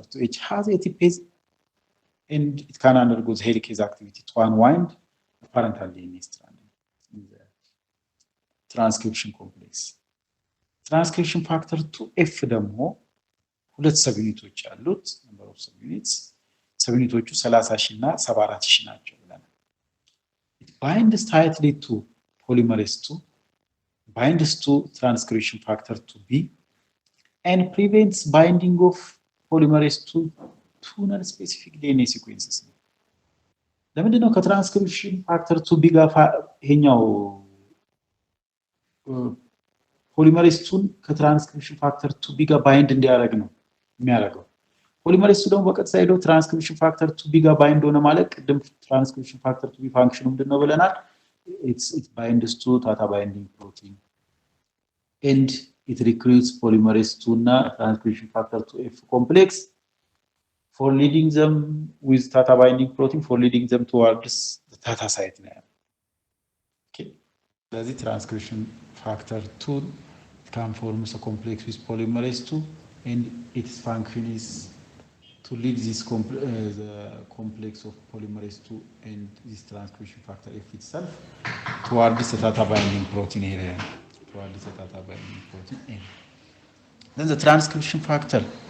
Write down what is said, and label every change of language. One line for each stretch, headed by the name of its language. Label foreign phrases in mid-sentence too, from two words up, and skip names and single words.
English: 2H has ATPase and it can undergo the helicase activity to unwind the parental DNA strand in the transcription complex transcription factor 2F
Amharic: ደግሞ ሁለት ሰብዩኒቶች አሉት
English: number of subunits
Amharic: ሰብዩኒቶቹ 30,000 እና 74,000 ናቸው ብለናል
English: it binds tightly to polymerase II binds to transcription factor 2B and prevents binding of polymerase II to non-specific DNA sequences
Amharic: ለምንድን ነው ከትራንስክሪፕሽን ፋክተር 2B ጋር ይሄኛው polymerase II ከትራንስክሪፕሽን ፋክተር 2B ጋር ባይንድ እንዲያደርግ ነው የሚያደርገው polymerase II ደግሞ በቀጥታ ሄዶ
English: transcription factor 2B
Amharic: ጋር ባይንድ ሆነ ማለት ቅድም
English: transcription factor 2B
Amharic: ፋንክሽኑ ምንድነው ብለናል
English: it binds to theta binding protein and it recruits polymerase II እና transcription factor 2F complex for leading them with theta binding protein for leading them towards the theta site now okay the transcription factor 2 can form a complex with polymerase II and its function is to lead this the complex of polymerase II and this transcription factor F itself towards the theta binding protein area towards the theta binding protein area then the transcription factor